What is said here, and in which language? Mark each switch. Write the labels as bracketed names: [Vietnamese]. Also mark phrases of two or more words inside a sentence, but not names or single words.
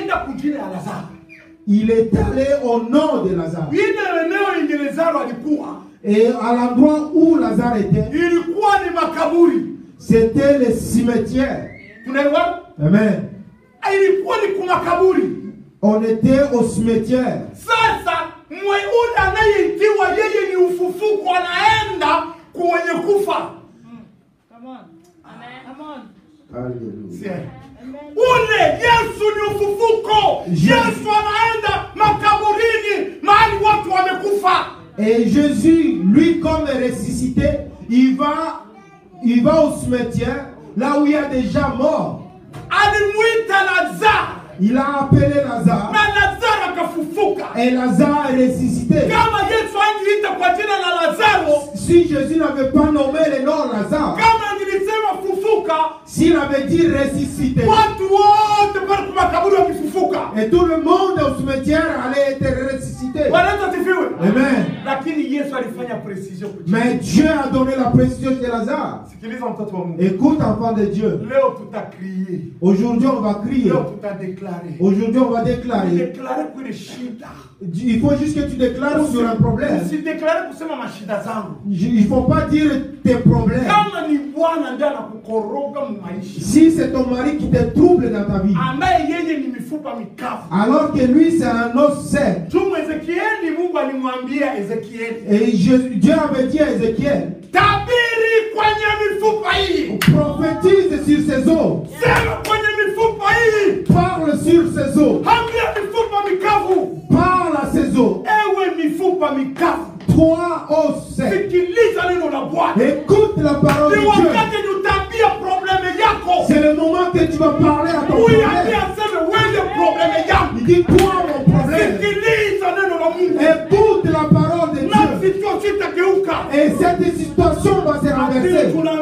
[French] Il est allé au nom de Lazare. Et à l'endroit où Lazare était, c'était le cimetière. Amen. On était au cimetière. [Swahili] Ule anayeitiwa yeye ni ufufuko, anaenda kwenye kufa. [English] Come on. [Swahili] Amen. Alléluia. Ule Yesu ni ufufuko. Yesu anaenda makaburini mahali watu wamekufa. [French] Et Jésus, lui comme ressuscité, il va au cimetière, là où il y a des gens morts. [Swahili] Alimuita Lazare. [French] Il a appelé Lazare. [Swahili] Na Lazare akafufuka. [French] Et Lazare est ressuscité. [Swahili] Kama Yesu angeita kwa jina la Lazaro, [French] si Jésus n'avait pas nommé le nom Lazare, [Swahili] kama angelisema fufuka, [French] s'il avait dit ressuscité, [Swahili] watu wote pale kwa makaburi wakifufuka, [French] et tout le monde au cimetière allait être ressuscité. [Swahili] Wanaweza sifiwe. Amen. Lakini Yesu alifanya precision. [French] Mais Dieu a donné la précision de Lazare. [Swahili] Sikiliza mtoto wa Mungu. [French] Écoute, enfant de Dieu. [Swahili] Leo tutacrier. [French] Aujourd'hui on va crier. [Swahili] Leo tutadéclarer. [French] Aujourd'hui on va déclarer. [Swahili] Déclarer kwa ile shida. [French] Il faut juste que tu déclares sur un problème. [Swahili] Usidéclarer kusema mashida zangu. [French] Il ne faut pas dire tes problèmes. [Swahili] Kama ni Bwana ndiye anakukoroga maisha. [French] Si c'est ton mari qui te trouble dans ta vie, [Swahili] ambaye yeye ni mifupa mikavu, [French] alors que lui c'est un os sec. [Swahili] Tumu Ezekieli, Mungu alimwambia Ezekieli. [French] Et Dieu avait dit à Ézéchiel, [Swahili] tabiri kwenye mifupa hii. [French] Prophétise sur ces os. [Swahili] Sema kwenye mifupa hii. [French] Parle sur ces os. [Swahili] Ambia mifupa mikavu. [French] Parle à ces os. [Swahili] Ewe mifupa mikavu. [French] Toi os sec. [Swahili] Sikiliza neno la Bwana. [French] Écoute la parole de Dieu. C'est le moment que tu vas parler à ton problème. Il dit toi mon problème. Écoute la parole de Dieu. Et cette situation va se renverser.